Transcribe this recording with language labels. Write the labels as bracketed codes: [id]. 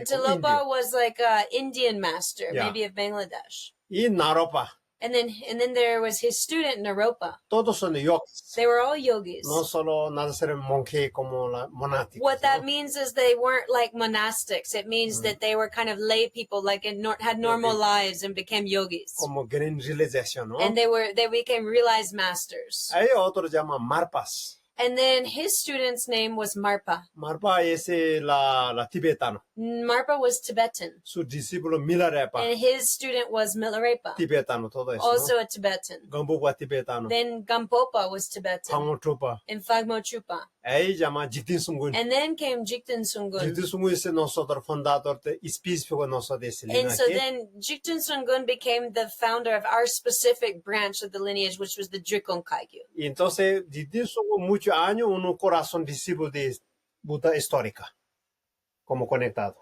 [en] And Tilopa was like a Indian master, Yeah. maybe of Bangladesh. [es] Y Naropa, [en] And then there was his student Naropa. [es] todos son yogis. [en] They were all yogis. [es] No solo nada ser monje como la monática. [en] What that means is they weren't like monastics. It means that they were kind of lay people, like had normal lives and became yogis. [es] Como gran realización, ¿no? [en] And they became realized masters. [es] Hay otro llama Marpas. [en] And then his student's name was Marpa. [es] Marpa es la tibetano. [en] Marpa was Tibetan. [es] Su discípulo Milarepa, [en] And his student was Milarepa, [es] tibetano, todo eso, [en] also [es] ¿no? [en] a Tibetan. [es] Gambupa tibetano, [en] Then Gampopa was Tibetan. [es] Pangotrupa. [en] And Phagmo Chupa. [es] Ahí llama Jigten Sungun. [en] And then came Jigten Sungun. [es] Jigten Sungun es nosotros fundador específico nosotros de ese [en] And so [es] linaje. [en] then Jigten Sungun became the founder of our specific branch of the lineage, which was the Drikung Kagyu. [es] Y entonces, Jigten Sungun muchos años, un corazón discípulo de Buda histórica, como conectado.